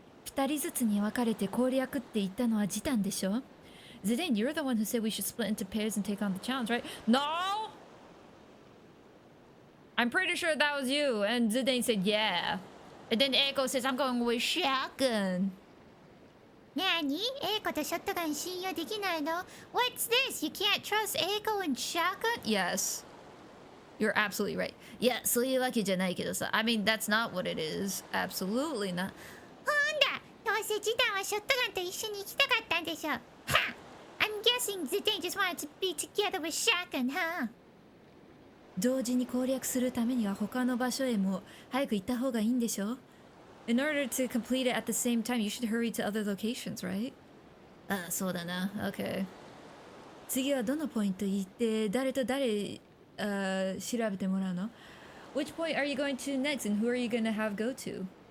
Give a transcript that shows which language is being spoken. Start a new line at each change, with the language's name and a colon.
Japanese: 二人ずつに分かれて攻略って言ったのはジタンでしょ
English: Zidane, you're the one who said we should split into pairs and take on the challenge, right? No! I'm pretty sure that was you. And Zidane said, yeah. And then Eiko says, I'm going with shotgun.
Japanese: なにエイコとショットガン信用できないの
English: What's this? You can't trust Eiko and shotgun? Yes. You're absolutely right. Yeah,
Japanese: そういうわけじゃないけどさ.
English: I mean, that's not what it is. Absolutely not.
Japanese: ほんだどうせジタンはショットガンと一緒に行きたかったんでしょは
English: I'm guessing Zidane just wanted to be together with shotgun, huh?
Japanese: 同時に攻略するためには他の場所へも早く行った方がいいんでしょ
English: In order to complete it at the same time, you should hurry to other locations, right?
Japanese: ああ、そうだな。
English: Okay.
Japanese: 次はどのポイント行って誰と誰調べてもらうの
English: Which point are you going to next, and who are you going to have go to?